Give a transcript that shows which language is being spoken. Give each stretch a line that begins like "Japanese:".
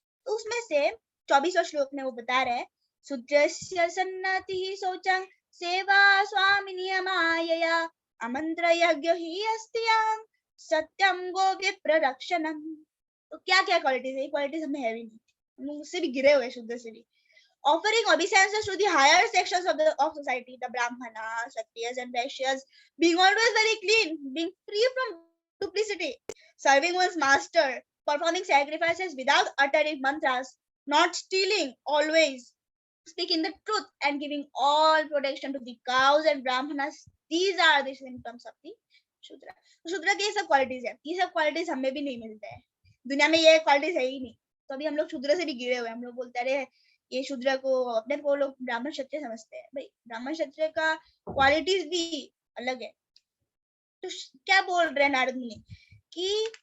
Hindi: तो उसमें से 24वां श्लोक में वो बता रहे हैं,
Sanskrit: शूद्रस्य सन्नतिः शौचं सेवा स्वामिनी मायया अमंत्र यज्ञ ही अस्त्यां सत्यम गो विप्र रक्षणम।
Hindi: तो क्या क्या क्वालिटीज है? क्वालिटीज हमें है भी नहीं, उससे भी गिरे हुए, शुद्ध से भी।
English: Offering obeisances to the higher sections of society, the Brahmanas, Kshatriyas and Vaishyas, being always very clean, being free from duplicity, serving one's master, performing sacrifices without uttering mantras, not stealing, always speaking the truth, and giving all protection to the cows and Brahmanas. These are the symptoms of the Shudra.
Hindi: शूद्र की ये सब qualities है, ये सब qualities हमें भी नहीं मिलते हैं दुनिया में, ये क्वालिटीज है ही नहीं। तो अभी हम लोग शूद्र से भी गिरे हुए, हम लोग बोलते रहे ये शूद्र को, अपने को लोग ब्राह्मण क्षत्रिय समझते हैं। भाई ब्राह्मण क्षत्रिय का क्वालिटीज भी अलग है। तो क्या बोल रहे हैं नारद मुनि कि